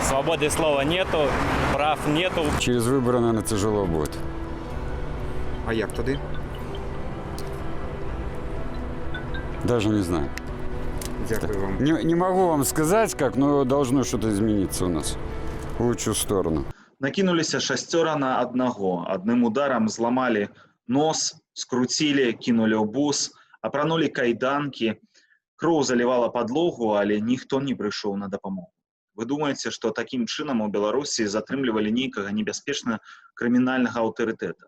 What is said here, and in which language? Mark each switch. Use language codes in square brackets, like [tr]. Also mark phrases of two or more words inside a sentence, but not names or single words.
[ru] Свободы слова нету, прав нету. Через выборы, наверное, тяжело будет. [uk] А як туди? [ru] Даже не знаю. [uk] Дякую вам. [ru] Не могу вам сказать, как, но должно что-то измениться у нас в лучшую сторону. [be] Накінуліся 6 на 1. Адным ударам зламалі Нос скруцілі, кінулі ў бус, апранулі кайданкі, кроў залівала падлогу, але ніхто не прыйшоў на дапамогу. Вы думаеце, што такім чынам у Беларусі затрымлівалі нейкага небяспечна крымінальнага аўтарытэта?